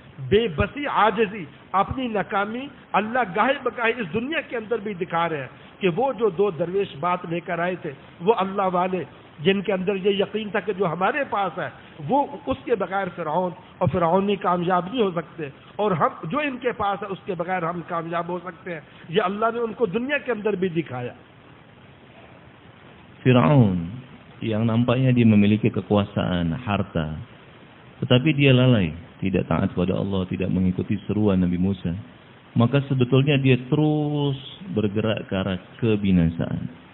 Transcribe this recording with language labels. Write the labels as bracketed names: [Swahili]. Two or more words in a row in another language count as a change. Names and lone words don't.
[Hindi] बेबसी, आजिज़ी, अपनी नाकामी अल्लाह गाहे बगाहे इस दुनिया के अंदर भी दिखा रहे हैं कि वो जो 2 दरवेश बात लेकर आए थे, वो अल्लाह वाले जिनके अंदर ये यकीन था कि जो हमारे पास है वो, उसके बगैर फिरौन और फिरौनी कामयाब नहीं हो सकते, और हम जो इनके पास है उसके बगैर हम कामयाब हो सकते हैं। ये अल्लाह ने उनको दुनिया के अंदर भी दिखाया। [Indonesian] Firaun yang nampaknya dia memiliki kekuasaan, harta, tetapi dia lalai, tidak taat kepada Allah, tidak mengikuti seruan Nabi Musa, maka sebetulnya dia terus bergerak ke arah kebinasaan.